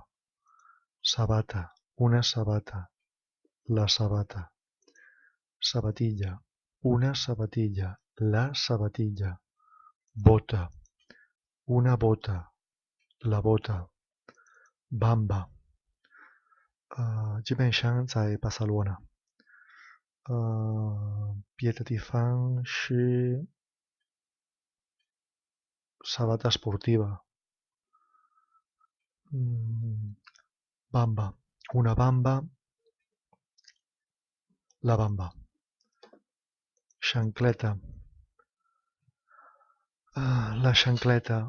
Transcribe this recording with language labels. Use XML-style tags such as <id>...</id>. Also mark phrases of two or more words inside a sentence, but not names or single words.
<ca>Sabata. Una sabata. La sabata. Sabatilla. Una sabatilla. La sabatilla. Bota. Una bota. La bota. Bamba.</ca> <zh>基本上在巴塞罗那。别的地方是</zh> <ca>sabata esportiva. Bamba. Una bamba. La bamba. Xancleta. La xancleta.</ca>